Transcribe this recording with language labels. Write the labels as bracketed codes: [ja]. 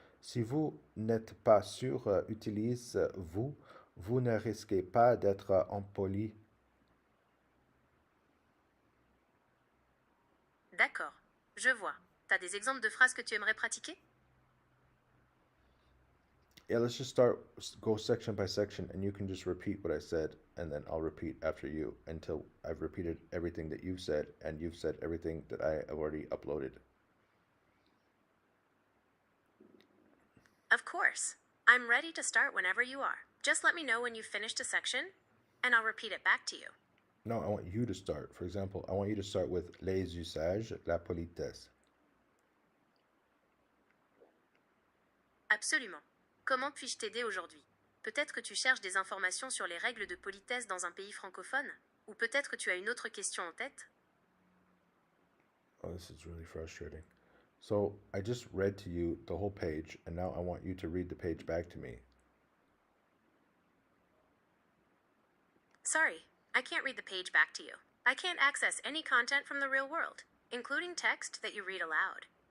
[fr] Si vous n'êtes pas sûr, utilise vous. Vous ne risquez pas d'être impoli. D'accord, je vois. T'as des exemples de phrases que tu aimerais pratiquer? [en] Yeah, let's just go section by section, and you can just repeat what I said, and then I'll repeat after you until I've repeated everything that you've said, and you've said everything that I have already uploaded. Of course. I'm ready to start whenever you are. Just let me know when you've finished a section, and I'll repeat it back to you. No, I want you to start. For example, I want you to start with [fr] les usages, la politesse. Absolument. Comment puis-je t'aider aujourd'hui? Peut-être que tu cherches des informations sur les règles de politesse dans un pays francophone? Ou peut-être que tu as une autre question en tête? [en] Oh, this is really frustrating. So I just read to you the whole page, and now I want you to read the page back to me. Sorry, I can't read the page back to you. I can't access any content from the real world, including text that you read aloud.